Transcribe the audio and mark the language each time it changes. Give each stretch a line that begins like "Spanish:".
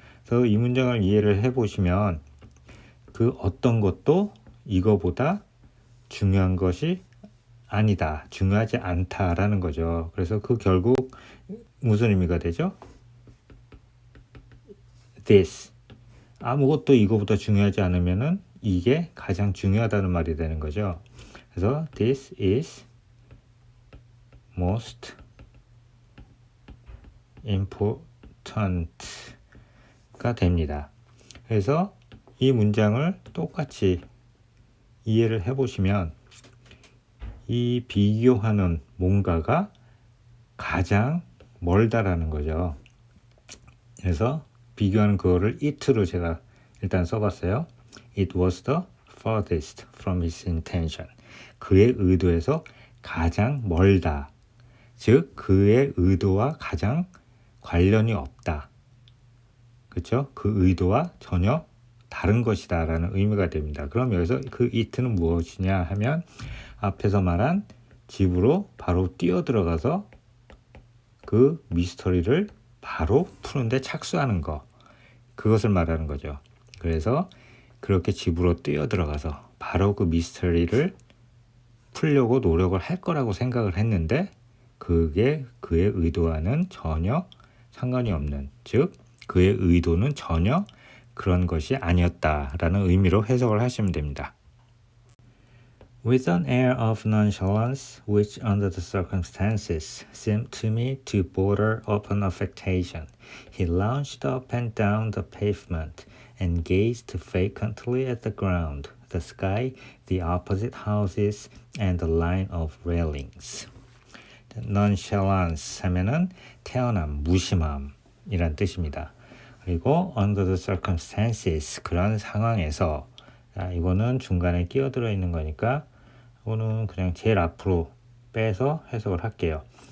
Korean: 그래서 이 문장을 이해를 해보시면 그 어떤 것도 이거보다 중요한 것이 아니다, 중요하지 않다라는 거죠. 그래서 그 결국 무슨 의미가 되죠? This 아무것도 이거보다 중요하지 않으면은 이게 가장 중요하다는 말이 되는 거죠. 그래서
English: this is most important가 됩니다.
Korean: 그래서 이 문장을 똑같이 이해를 해보시면 이 비교하는 뭔가가 가장 멀다라는 거죠. 그래서 비교하는 그거를 it로 제가 일단 써봤어요.
English: It was the farthest from his intention.
Korean: 그의 의도에서 가장 멀다. 즉 그의 의도와 가장 관련이 없다. 그렇죠? 그 의도와 전혀 다른 것이다 라는 의미가 됩니다. 그럼 여기서 그 it는 무엇이냐 하면 앞에서 말한 집으로 바로 뛰어 들어가서 그 미스터리를 바로 푸는데 착수하는 거, 그것을 말하는 거죠. 그래서 그렇게 집으로 뛰어 들어가서 바로 그 미스터리를 풀려고 노력을 할 거라고 생각을 했는데 그게 그의 의도와는 전혀 상관이 없는, 즉 그의 의도는 전혀 그런 것이 아니었다라는 의미로 해석을 하시면 됩니다.
English: With an air of nonchalance, which under the circumstances seemed to me to border upon affectation, he lounged up and down the pavement and gazed vacantly at the ground, the sky, the opposite houses, and the line of railings.
Korean: nonchalance 하면은 태어남, 무심함이란 뜻입니다. 그리고
English: under the circumstances,
Korean: 그런 상황에서, 이거는 중간에 끼어들어 있는 거니까 이거는 그냥 제일 앞으로 빼서 해석을 할게요.